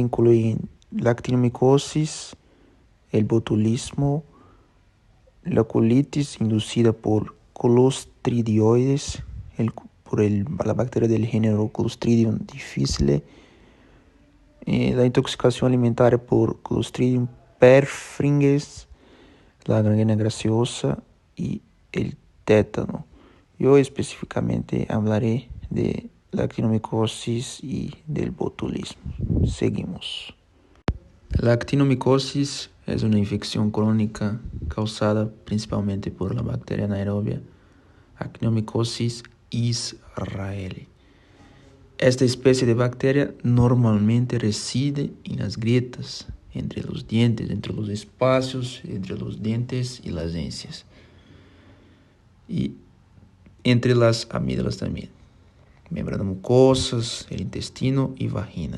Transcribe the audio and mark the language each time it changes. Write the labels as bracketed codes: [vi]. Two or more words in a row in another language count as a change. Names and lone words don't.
[es] incluyen la actinomicosis, el botulismo, la colitis inducida por Clostridioides, la bacteria del género Clostridium difficile, la intoxicación alimentaria por Clostridium perfringens, la gangrena graciosa y el tétano. Yo específicamente hablaré de la actinomicosis y del botulismo. Seguimos. La actinomicosis es una infección crónica causada principalmente por la bacteria anaerobia Actinomycosis israelii. Esta especie de bacteria normalmente reside en las grietas entre los dientes, entre los espacios entre los dientes y las encías. y entre las amígdalas también. Membranas mucosas, el intestino y vagina.